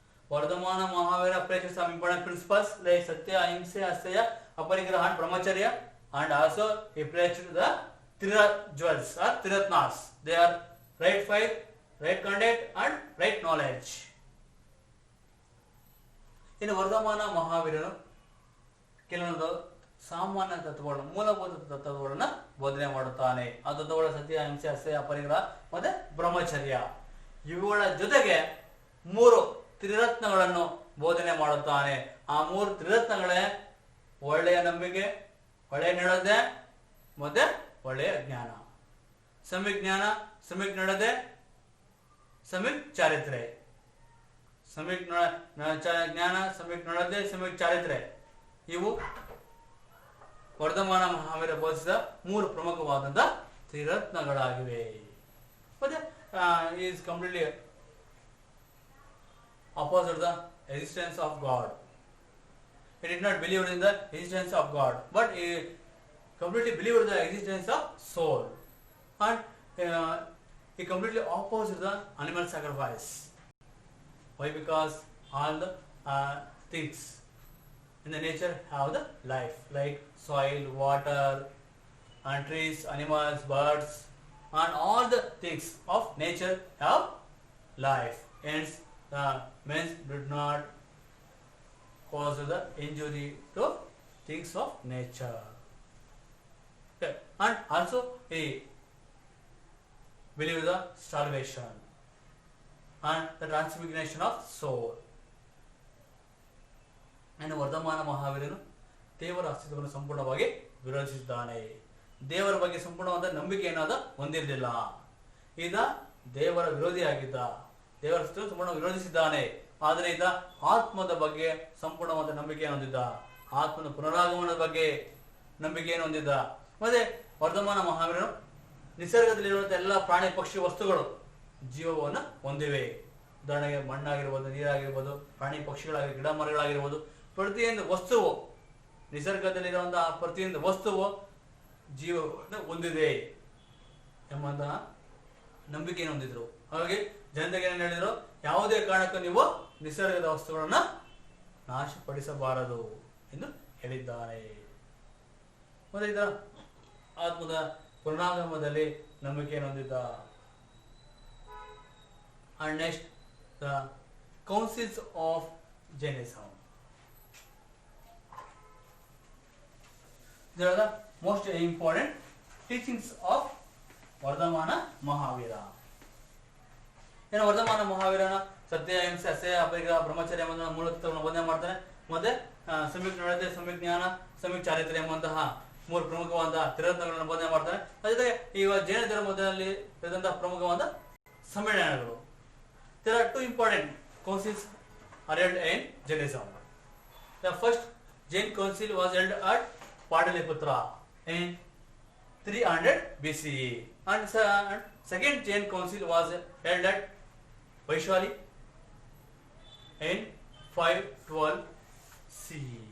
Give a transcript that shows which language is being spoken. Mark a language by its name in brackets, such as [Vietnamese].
[English] Vardhamana Mahavira preaches some important principles like Satya, Ahimsa, Asteya, Aparigraha and Brahmacharya, and also he preached the three jewels or Triratnas. They are right fight, right conduct and right knowledge. [Kannada] ಇನ್ನು ವರ್ಧಮಾನ ಮಹಾವೀರನು ಕೆಲವೊಂದು ಸಾಮಾನ್ಯ ತತ್ವಗಳನ್ನು, ಮೂಲಭೂತ ತತ್ವಗಳನ್ನು ಬೋಧನೆ ಮಾಡುತ್ತಾನೆ. ಆ ತತ್ವಗಳ ಸತ್ಯ, ಅಹಿಂಸೆ, ಅಸಹ್ಯ, ಅಪರಿಗ್ರಹ ಮತ್ತೆ ಬ್ರಹ್ಮಚರ್ಯ. ಇವುಗಳ ಜೊತೆಗೆ 3 ತ್ರಿರತ್ನಗಳನ್ನು ಬೋಧನೆ ಮಾಡುತ್ತಾನೆ. ಆ 3 ತ್ರಿರತ್ನಗಳೇ ಒಳ್ಳೆಯ ನಂಬಿಕೆ, ಒಳ್ಳೆಯ ನಡತೆ ಮತ್ತೆ ಒಳ್ಳೆಯ ಜ್ಞಾನ. ಸಮ್ಯಕ್ ಜ್ಞಾನ, ಸಮ್ಯಕ್ ನಡತೆ, ಸಮ್ಯಕ್ ಚಾರಿತ್ರೆ. ಸಮ್ಯಕ್ ಜ್ಞಾನ, ಸಮ್ಯಕ್ ನಡತೆ, ಸಮ್ಯಕ್ ಚಾರಿತ್ರೆ ಇವು ವರ್ಧಮಾನ ಮಹಾವೀರ ಬೋಧಿಸಿದ 3 ಪ್ರಮುಖವಾದಂತಹ ತ್ರಿರತ್ನಗಳಾಗಿವೆ. [English] ಮತ್ತೆ is completely opposite the existence of God. He did not believe in the existence of God, but he completely believed in the existence of soul. And he completely opposed the animal sacrifice. Why? Because all the things in the nature have the life, like soil, water, and trees, animals, birds, and all the things of nature have life. Hence, men did not cause the injury to things of nature. Okay. And also he believed the salvation and the transfiguration of soul. [Kannada] And Vardhamana ಮಹಾವೀರನು ದೇವರ ಅಸ್ತಿತ್ವವನ್ನು ಸಂಪೂರ್ಣವಾಗಿ ವಿರೋಧಿಸಿದ್ದಾನೆ. ದೇವರ ಬಗ್ಗೆ ಸಂಪೂರ್ಣವಾದ ನಂಬಿಕೆ ಏನಾದ ಹೊಂದಿರಲಿಲ್ಲ. ಈತ ದೇವರ ವಿರೋಧಿಯಾಗಿದ್ದ, ದೇವರ ಅಸ್ತಿತ್ವವನ್ನು ಸಂಪೂರ್ಣ ವಿರೋಧಿಸಿದ್ದಾನೆ. ಆದರೆ ಈತ ಆತ್ಮದ ಬಗ್ಗೆ ಸಂಪೂರ್ಣವಾದ ನಂಬಿಕೆಯನ್ನು ಹೊಂದಿದ್ದ, ಆತ್ಮದ ಪುನರಾಗಮನದ ಬಗ್ಗೆ ನಂಬಿಕೆಯನ್ನು ಹೊಂದಿದ್ದ. ಮತ್ತೆ ವರ್ಧಮಾನ ಮಹಾವೀರನು ನಿಸರ್ಗದಲ್ಲಿರುವಂತಹ ಎಲ್ಲ ಪ್ರಾಣಿ ಪಕ್ಷಿ ವಸ್ತುಗಳು ಜೀವವನ್ನು ಹೊಂದಿವೆ. ಉದಾಹರಣೆಗೆ ಮಣ್ಣಾಗಿರ್ಬೋದು, ನೀರಾಗಿರ್ಬೋದು, ಪ್ರಾಣಿ ಪಕ್ಷಿಗಳಾಗಿ, ಗಿಡ ಮರಗಳಾಗಿರ್ಬೋದು, ಪ್ರತಿಯೊಂದು ವಸ್ತುವು, ನಿಸರ್ಗದಲ್ಲಿರುವಂತಹ ಪ್ರತಿಯೊಂದು ವಸ್ತುವು ಜೀವವನ್ನು ಹೊಂದಿದೆ ಎಂಬಂತಹ ನಂಬಿಕೆಯನ್ನು ಹೊಂದಿದ್ರು. ಹಾಗಾಗಿ ಜನತೆಗೆ ಏನು ಹೇಳಿದ್ರು, ಯಾವುದೇ ಕಾರಣಕ್ಕೂ ನೀವು ನಿಸರ್ಗದ ವಸ್ತುಗಳನ್ನ ನಾಶಪಡಿಸಬಾರದು ಎಂದು ಹೇಳಿದ್ದಾರೆ. ಮತ್ತೆ ಇದರ ಆತ್ಮದ ಪುನರಾಗಮನದಲ್ಲಿ ನಂಬಿಕೆಯನ್ನು ಹೊಂದಿದ್ದ. [English] And next, the councils of Jainism. They are the most important teachings of Vardhamana Mahavira. [Kannada] ಏನು ವರ್ಧಮಾನ ಮಹಾವೀರನ ಸತ್ಯ, ಅಹಿಂಸೆ, ಅಸಹ್ಯ, ಅಪರಿಗ್ರಹ, ಬ್ರಹ್ಮಚರ್ಯ ಎಂಬ ಮೂಲ ತತ್ವಗಳನ್ನು ಬೋಧನೆ ಮಾಡ್ತಾನೆ. ಮತ್ತೆ ಸಮ್ಯಕ್ ನಡತೆ, ಸಮ್ಯಕ್ ಜ್ಞಾನ, ಸಮ್ಯಕ್ ಚಾರಿತ್ರ್ಯ ಎಂಬಂತಹ 3 ಪ್ರಮುಖವಾದ ತ್ರಿರತ್ನಗಳನ್ನು ಬೋಧನೆ ಮಾಡ್ತಾನೆ. ಅದ್ರ ಜೊತೆಗೆ ಈಗ ಜೈನ ಧರ್ಮದಲ್ಲಿ ಇರುವಂತಹ ಪ್ರಮುಖವಾದ ಸಮ್ಮೇಳನಗಳು. [English] There are 2 important councils are held in Jainism. The first Jain council was held at Pataliputra in 300 BCE, and second Jain council was held at Vaishali in 512 C.